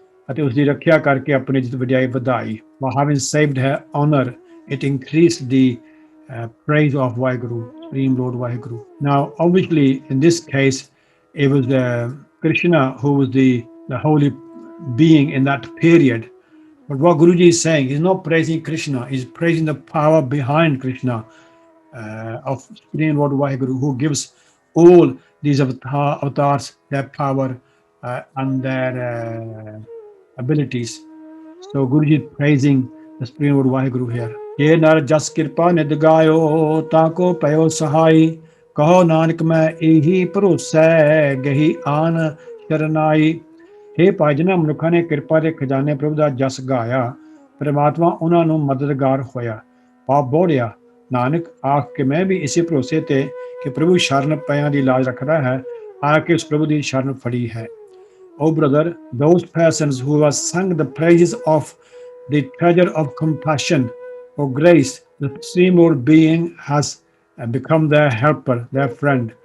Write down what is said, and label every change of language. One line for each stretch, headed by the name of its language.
Punjabi: ਅਤੇ ਉਸ ਦੀ ਰੱਖਿਆ ਕਰਕੇ ਆਪਣੀ ਇੱਜ਼ਤ ਵਡਿਆਈ ਵਧਾਈ।
English: By having saved her honor, it increased the praise of Vaheguru, Supreme Lord Vaheguru. Now, obviously, in this case, it was Krishna who was the holy being in that period. But what Guruji is saying, he's not praising Krishna, he's praising the power behind Krishna, of Supreme Lord Vaheguru, who gives all these avatars their power and their abilities. So Guruji is praising the Supreme Lord Vaheguru here.
Punjabi: Ye nar jas kirpa nid gayo tako payo sahai, kaho nanak main ehi bharosai gahi aan sharanai. हे ਭਾਈ ਜਿਨ੍ਹਾਂ ਮਨੁੱਖਾਂ ਨੇ ਕਿਰਪਾ ਦੇ ਖਜ਼ਾਨੇ ਪ੍ਰਭੂ ਦਾ ਜਸ ਗਾਇਆ, ਪਰਮਾਤਮਾ ਉਹਨਾਂ ਨੂੰ ਮਦਦਗਾਰ ਹੋਇਆ, ਪਾਪ ਬੋੜਿਆ। ਨਾਨਕ ਆਖ ਕੇ ਮੈਂ ਵੀ ਇਸੇ ਭਰੋਸੇ ਤੇ ਕਿ ਪ੍ਰਭੂ ਸ਼ਰਨ ਪਿਆਂ ਦੀ ਲਾਜ ਰੱਖਦਾ ਹੈ, ਆ ਕੇ ਉਸ ਪ੍ਰਭੂ ਦੀ ਸ਼ਰਨ ਫੜੀ ਹੈ।
English: Oh brother, those persons who have sung the praises of the treasure of compassion or grace, the Supreme Lord being has become their helper, their friend.